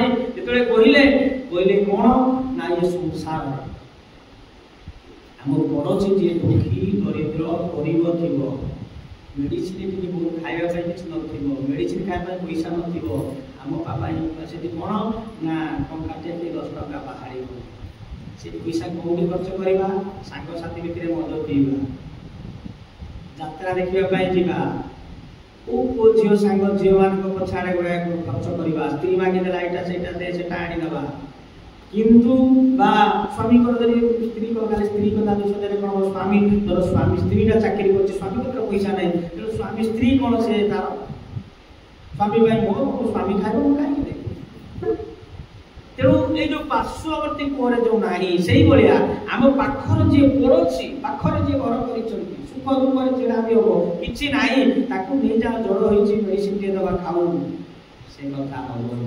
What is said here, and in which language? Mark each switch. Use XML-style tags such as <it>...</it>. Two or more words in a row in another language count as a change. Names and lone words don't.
<or>ଯେତେବେଳେ କହିଲେ କଣ ନା ଏ ସଂସାର ଆମ ପଡ଼ୋଶୀ ଯିଏ ଦୁଃଖୀ ଦରିଦ୍ର ଗରିବ ଥିବ, ମେଡିସିନ ଟିକେ ବହୁତ ଖାଇବା ପାଇଁ କିଛି ନଥିବ, ମେଡିସିନ ଖାଇବା ପାଇଁ ପଇସା ନଥିବ, ଆମ ପାଇଁ ସେଠି କଣ ନା ଟଙ୍କାଟେ କି 10 ଟଙ୍କା ବାହାରିବ। ସେ ପଇସା କୋଉଠି ଖର୍ଚ୍ଚ କରିବା? ସାଙ୍ଗସାଥି ଭିତରେ ମଦ ପିଇବା, ଯାତ୍ରା ଦେଖିବା ପାଇଁ ଯିବା, କୋଉ ଝିଅ ସାଙ୍ଗ ଝିଅମାନଙ୍କ ପଛଆଡ଼େ ଗୁଡ଼ାକ ଖର୍ଚ୍ଚ କରିବା, ସ୍ତ୍ରୀ ମାଗିଦେଲା ଏଇଟା ସେଇଟା ଦେ ସେଟା ଆଣିଦେବା। କିନ୍ତୁ ବା স্বামীଙ୍କର ଯଦି ସ୍ତ୍ରୀ କହିଲେ ସ୍ତ୍ରୀ କଥା ଦୋଷରେ କଣ ସ୍ୱାମୀ, ଧର ସ୍ୱାମୀ ସ୍ତ୍ରୀଟା ଚାକିରି କରୁଛି, ସ୍ୱାମୀ ପାଖରେ ପଇସା ନାହିଁ, ତେଣୁ ସ୍ୱାମୀ ସ୍ତ୍ରୀ କଣ ସେ ତାର ସ୍ୱାମୀ ପାଇଁ ମୋ ସ୍ୱାମୀ ଖାଇବ ମୁଁ କାହିଁକି ଦେବି? ତେଣୁ ଏଇ ଯୋଉ ପାର୍ଶ୍ୱବର୍ତ୍ତୀ କୁଅରେ ଯୋଉ ନାହିଁ, ସେଇଭଳିଆ ଆମ ପାଖର ଯିଏ ପଡ଼ୋଶୀ, ପାଖରେ ଯିଏ ଘର କରିଛନ୍ତି, ସୁଖ ଦୁଃଖରେ ଛିଡ଼ା ବି ହବ, କିଛି ନାହିଁ, ତାକୁ ନେଇଯାଅ ଜଳ ହେଇଛି ମେଡିସିନ ଟିକେ ଦେବା ଖାଉ, ସେ କଥା ହବନି।</or>